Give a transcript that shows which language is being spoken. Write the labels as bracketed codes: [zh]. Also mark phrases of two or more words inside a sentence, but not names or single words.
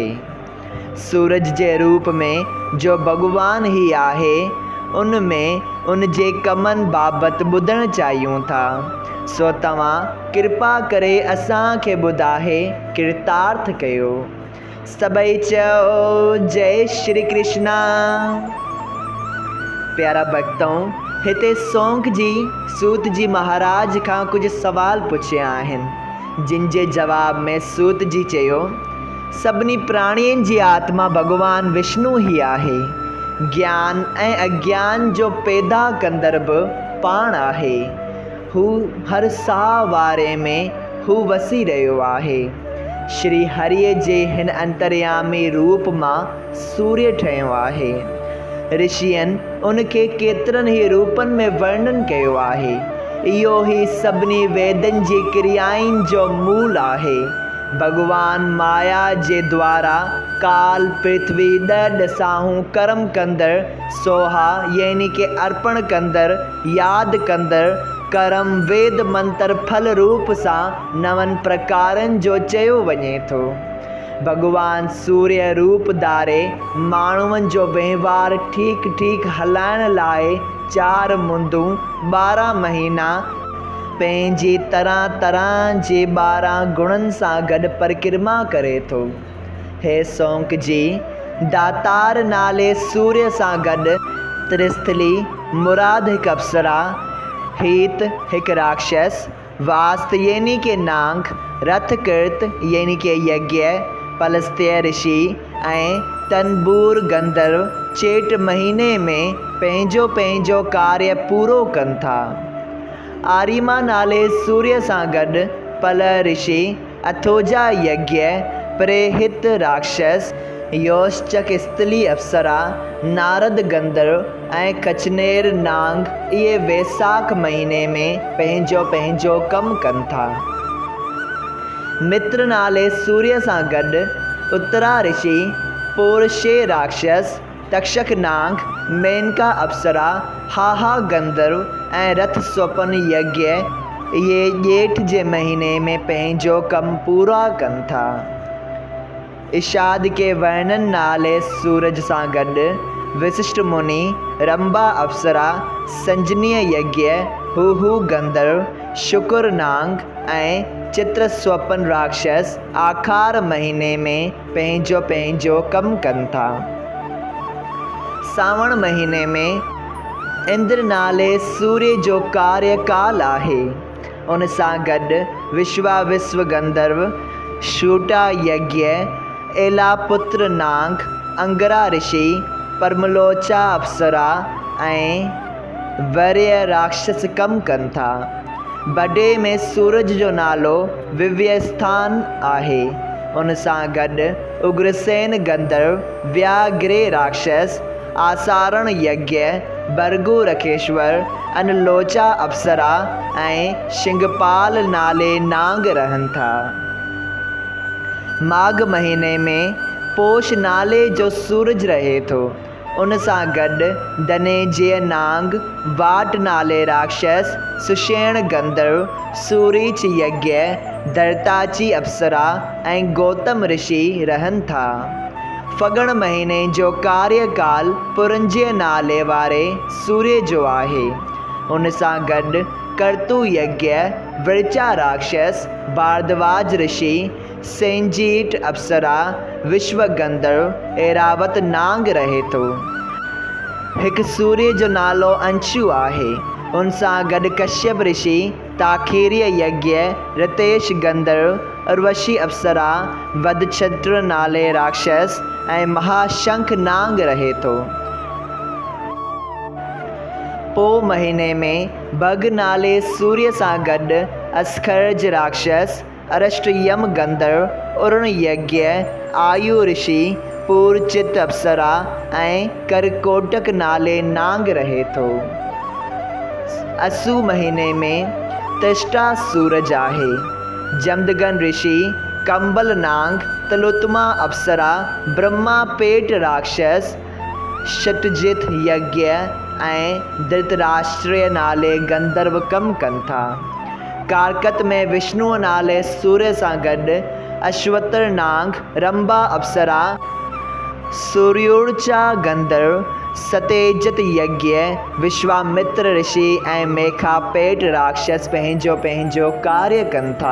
[sd] सूरज जे रूप में जो भगवान ही आहे, उनमें उन जे कमनि बाबति ॿुधणु चाहियूं था। सो तव्हां कृपा करे असांखे ॿुधाए कृतार्थ कयो। सभई चओ जय श्री कृष्णा। प्यारा भक्तों, हिते सोंक जी सूत जी महाराज खां कुछ सवाल पुछिया आहिनि, जिन जे जवाब में सूत जी चयो, सभिनी प्राणियुनि जी आत्मा भगवान विष्णु ही आहे। ज्ञान ऐं अज्ञान जो पैदा कंदड़ बि पाण आहे। हू हर साह वारे में हू वसी रहियो आहे। श्री हरिअ जे हिन अंतर्यामी रूप मां सूर्य ठहियो आहे। ऋषियनि उनखे केतिरनि ई रूपनि में वर्णन कयो आहे। इहो ही सभिनी वेदनि जी क्रियाउनि जो मूल आहे। भगवान माया जे द्वारा काल, पृथ्वी, ॾह ॾसाहूं कर्म कंदड़, सोहा यानी के अर्पण कंदड़, यादि कंदड़, कर्म वेद मंत्र फल रूप सां 9 प्रकारनि जो चयो वञे थो। भगवान सूर्य रूप धारे माण्हुनि जो वहिंवार ठीक हलाइण लाइ 4 मुंदूं 12 महीना पंहिंजी तरह जे 12 गुणनि सां गॾु परिक्रमा करे थो। हे सोंक जी, दातार नाले सूर्य सां गॾु त्रिस्थली, मुराद हिकु अप्सरा, हीत हिकु राक्षस, वास्त यानी के नांग, रथकृत यानी के यज्ञ, पलस्त्य ऋषि ऐं तनबूर गंधर्व चेट महीने में पंहिंजो कार्य पूरो कनि था। आर्यमा नाले सूर्य सां गॾु पल ऋषि, अथोजा यज्ञ, प्रेहित राक्षस, योश्चक स्थली अप्सरा, नारद गंधर्व ऐं कचनेर नांग इहे वैसाख महीने में पंहिंजो कमु कनि था। मित्र नाले सूर्य सां गॾु उत्तरा ऋषि, पूर्वशे राक्षस, तक्षक नाग, मेनका अप्सरा, हाहा गंधर्व ऐं रथ स्वपन यज्ञ इहे ॼेठ जे महीने में पंहिंजो कमु पूरा कनि था। इशाद के वर्णन नाले सूरज सां गॾु वशिष्ठ मुनि, रंभा अप्सरा, संजनीय यज्ञ, हूहू गंधर्व, शुक्र नाग ऐं चित्र स्वपन राक्षस आखार महीने में पंहिंजो कमु कनि था। सावण महीने में इंद्र नाले सूर्य जो कार्यकाल आहे। उन सां गॾु विश्व गंधर्व, शूटा यज्ञ, एलापुत्र नाग, अंगरा ऋषि, परमलोचा अप्सरा ऐं वर्य राक्षस कमु कनि था। बडे में सूरज जो नालो विव्यस्थान आहे। उन सां गॾु उग्रसेन गंधर्व, व्याघ्रे राक्षस, आसारण यज्ञ, भर्गु रखेश्वर, अनलोचा अप्सरा ऐं शिंगपाल नाले नाग रहनि था। माघ महीने में पोष नाले जो सूरज रहे थो। उन सां गॾु धनेजय नाग, वाट नाले राक्षस, सुषेण गंधर्व, सूरीच यज्ञ, धरताची अप्सरा ऐं गौतम ऋषि रहनि था। फगण महीने जो कार्यकाल पुरंजय नाले वारे सूर्य जो आहे। उन सां गॾु कर्तु यज्ञ, वृचा राक्षस, भारद्वाज ऋषि, सेंजीट अप्सरा, विश्व गंधर्व, ऐरावत नाग रहे थो। हिकु सूर्य जो नालो अंशु आहे। उन सां गॾु कश्यप ऋषि, ताखेर्य यज्ञ, रितेश गंधर्व, उर्वशी अप्सरा, वधछत्र नाले राक्षस ऐं महाशंख नाग रहे थो। पो महीने में भग नाले सूर्य सां गॾु अस्खर्ज राक्षस, अरष्टयम गंधर्व, उरुण यज्ञ, आयु ऋषि, पूर्चित अप्सरा ऐं करकोटक नाले नाग रहे थो। असू महीने में तिष्ठा सूरज आहे। जमदगन ऋषि, कंबल नाग, तलोत्तमा अप्सरा, ब्रह्मा पेट राक्षस, शतजित यज्ञ ऐं धृतराष्ट्र नाले गंधर्व कमु कनि था। कारकत में विष्णु नाले सूर्य सां गॾु अश्वतर नाग, रंभा अप्सरा, सूर्योर्चा गंधर्व, सतेजत यज्ञ, विश्वामित्र ऋषि ऐं मेखापेट राक्षस पंहिंजो कार्य कनि था।